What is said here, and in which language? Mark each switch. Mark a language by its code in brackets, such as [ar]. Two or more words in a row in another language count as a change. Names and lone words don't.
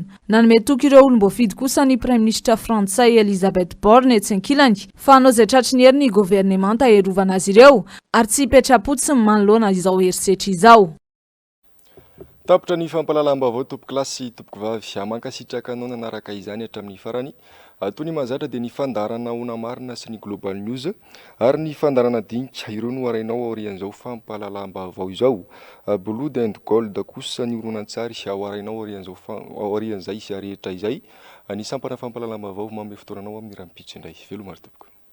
[mg] Nanome toky ireo olom-boafidy kosa ny Prime Ministra frantsay Elisabeth Borne etsy ankilany fa hanao izay tratry ny hery ny governemanta aherovana azy ireo ary tsy hipetra-poti sy manoloana izao herisetra izao. Tapitra ny fampalalam-baovao tompoky lahy sy tompoky vavy mankasitraka anao nanaraka izany hatramin'ny farany toy ny mahazatra dia ny fandarana Ona Marina sy ny Global News ary ny fandarana Dinika ireo no arainao aorian'izao fampalalam-baovao izao. Blood and Gold kosa ny horonan-tsary ao arainao aorian'izay rehetra izay ny sampana fampalalam-baovao manome fotoananao amin'ny rahampitso indray. Velomary tompoko.